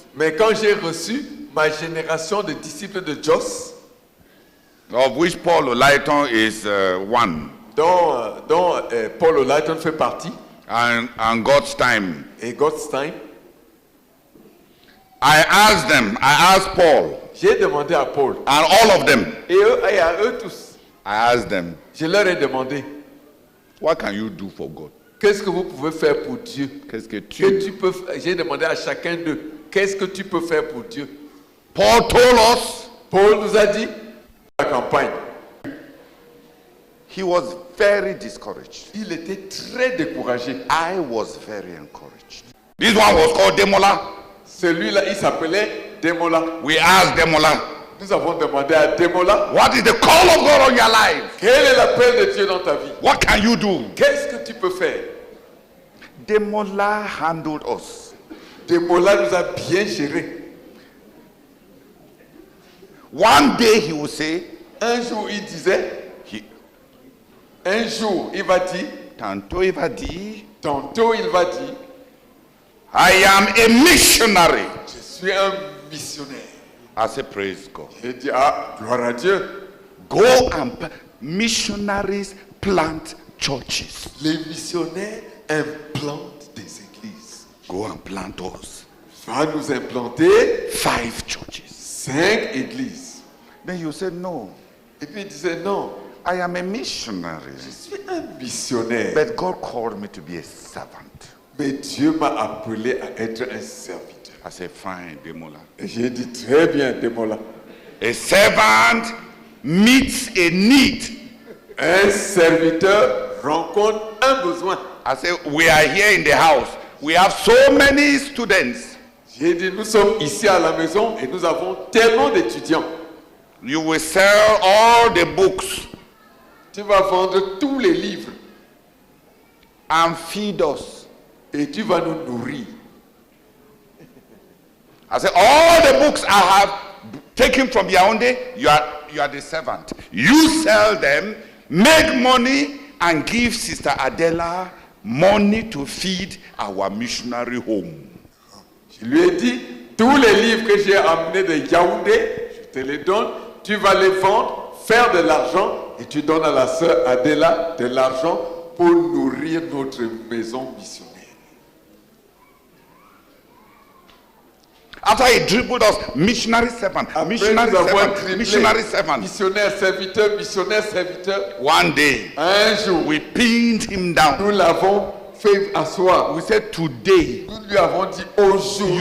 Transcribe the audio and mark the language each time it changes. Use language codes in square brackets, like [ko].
[fr] Mais quand j'ai reçu ma génération de disciples de Jos, [en] of which Paul Olayton is one, [fr] dont Paul Olayton fait partie, [en] and God's time, [fr] et Godstein, [en] I asked Paul, [fr] j'ai demandé à Paul, [en] and all of them, [fr] et à eux tous, [en] I asked them, [fr] je leur ai demandé, [en] what can you do for God? [fr] qu'est-ce que vous pouvez faire pour Dieu? Qu'est-ce que J'ai demandé à chacun d'eux, qu'est-ce que tu peux faire pour Dieu? [en] Paul told us [fr] Paul nous a dit, la campagne. [en] he was very discouraged. [fr] Il était très découragé. [en] I was very encouraged. This one was called Demola. [fr] Celui-là, il s'appelait Demola. [en] We asked Demola, [fr] Nous avons demandé à Demola, [en] what is the call of God on your life? [fr] quel est l'appel de Dieu dans ta vie? [en] What can you do? [fr] Qu'est-ce que tu peux faire? [en] Demola handled us. [fr] Demola nous a bien gérés. [en] One day he will say, [fr] Un jour, il disait, un jour, il va dire, tantôt il va dire, tantôt, il va dire, [en] I am a missionary. [fr] je suis un missionnaire. [en] I say, praise God. [fr] J'ai dit, ah, gloire à Dieu. [en] Go and missionaries plant churches. [fr] Les missionnaires implantent des églises. [en] Go and plant us [fr] Va nous implanter [en] 5 churches. [fr] 5 églises. [en] Then you say, no, [fr] Et puis il disait, non, [en] I am a missionary. [fr] je suis un missionnaire. [en] But God called me to be a servant. [fr] Mais Dieu m'a appelé à être un serviteur. [en] I say, fine, Demola. [fr] Et j'ai dit, très bien, Demola. [en] A servant meets a need. [fr] Un serviteur rencontre un besoin. [en] I say, we are here in the house. We have so many students. [fr] J'ai dit, nous sommes ici à la maison et nous avons tellement d'étudiants. [en] You will sell all the books [fr] Tu vas vendre tous les livres [en] and feed us. [fr] et tu vas nous nourrir. [en] I say, all the books I have taken from Yaoundé, you are the servant. You sell them, make money, and give Sister Adela money to feed our missionary home. [fr] Je lui ai dit, tous les livres que j'ai amenés de Yaoundé, je te les donne, tu vas les vendre, faire de l'argent, et tu donnes à la sœur Adela de l'argent pour nourrir notre maison missionnaire. [en] After he dribbled us, missionary servant, [fr] Après, [en] missionary [fr] nous avons [en] servant, [fr] triplé. [en] missionary servant. [fr] Missionnaire, serviteur. [en] One day, [fr] Un jour, [en] we pinned him down. [fr] nous l'avons fait asseoir. [en] We said, today, [fr] Nous lui avons dit, aujourd'hui,